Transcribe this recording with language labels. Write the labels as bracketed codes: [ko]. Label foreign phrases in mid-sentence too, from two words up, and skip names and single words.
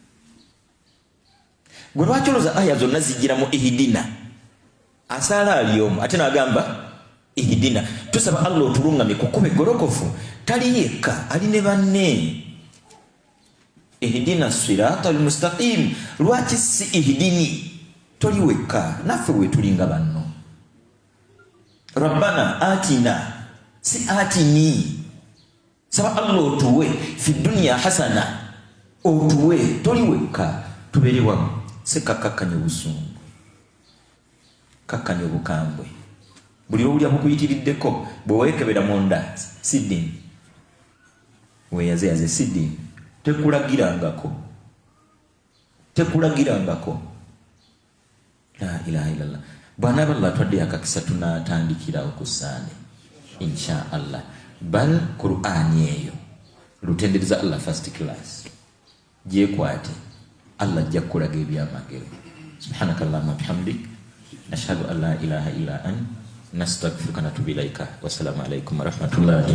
[lg] gwe lwaki olowooza aya zonna zijjira mu ihdina asala aliomu ate nagamba ihdina tusaba Allah otulungamye kukuba eggolokofu tali yekka ali ne banne [ar] اهدنا الصراط المستقيم [lg] lwaki si ihdini toli wekka naffe wetulinga banno [ar] ربنا آتنا [lg] si atini saba Allah otuwe [ar] في الدنيا حسنة [lg] otuwe toli wekka tubeere wamu sekakakkanya obusungu kakkanya obukambwe buli lwowulya bukuyitiriddeko bwe weekebera munda sidini weeyazeyaze sidini tekulagirangako [ar] لا إله إلا الله [lg] bw'anaaba Allah atwaddeyo akakisa tunatandikira okusaane [ar] إن شاء الله [lg] bal Qur'ani eyo lutendereza Allah [en] first class [lg] gyekwate Allah ajja kukulaga ebyamagero [ar] سبحانك اللهم بحمدك نشهد أن لا إله إلا أنت نستغفرك ونتوب إليك والسلام عليكم ورحمة الله